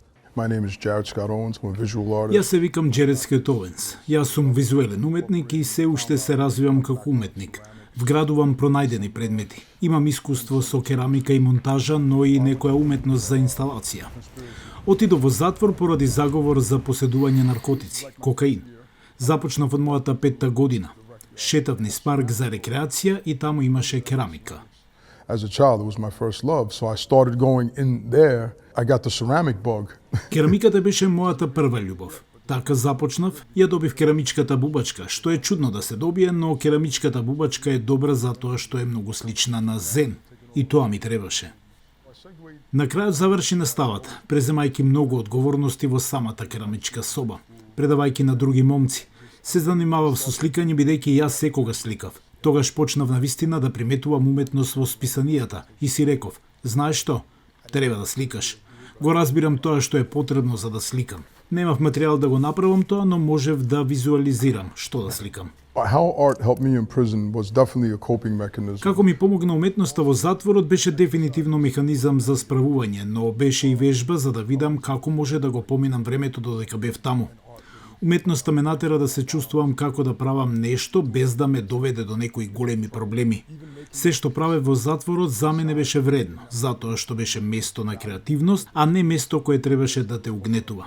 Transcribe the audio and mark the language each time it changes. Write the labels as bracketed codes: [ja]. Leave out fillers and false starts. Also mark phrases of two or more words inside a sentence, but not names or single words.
[en] My name is Jared Scott Owens. I'm a visual [mk] Јас [en] artist. [mk] се викам Джеред Скот Оуенс. Јас сум визуелен уметник и се уште се развивам како уметник. Вградувам пронајдени предмети. Имам искуство со керамика и монтажа, но и некоја уметност за инсталација. Отидов во затвор поради заговор за поседување наркотици, кокаин. Започнав од мојата 5-та година. Шетав низ парк за рекреација и таму имаше керамика. [en] As a child, it was my first love, so I started going in there. I got the ceramic bug. [mk] Керамиката беше мојата прва љубов. Така започнав, ја добив керамичката бубачка, што е чудно да се добие, но керамичката бубачка е добра затоа што е многу слична на зен. И тоа ми требаше. На крајот заврши наставата, преземајќи многу одговорности во самата керамичка соба, предавајќи на други момци. Се занимавав со сликање бидејќи јас секогаш сликав. Тогаш почнав навистина да приметувам уметност во списанијата и си реков, знаеш што, треба да сликаш. Го разбирам тоа што е потребно за да сликам. Немав материјал да го направам тоа, но можев да визуализирам што да сликам. [en] How art helped me in prison was definitely a coping mechanism. [mk] Како ми помогна уметноста во затворот беше дефинитивно механизам за справување, но беше и вежба за да видам како може да го поминам времето додека бев таму. Уметноста ме натера да се чувствувам како да правам нешто без да ме доведе до некои големи проблеми. Се што правев во затворот за мене беше вредно, затоа што беше место на креативност, а не место кое требаше да те угнетува.